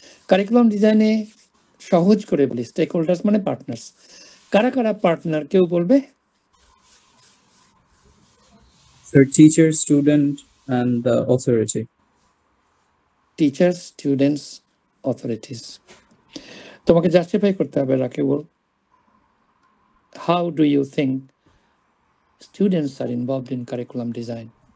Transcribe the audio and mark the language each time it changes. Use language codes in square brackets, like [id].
[bn] Curriculum ডিজাইনে সহজ করে বলি, স্টেক হোল্ডার্স মানে পার্টনার্স। কারা কারা পার্টনার কেউ বলবে? [en] Sir, teacher, student, and the authority. Teachers, students, authorities. [bn] তোমাকে জাস্টিফাই করতে হবে [en] Rakibul, how do you think students are involved in curriculum design?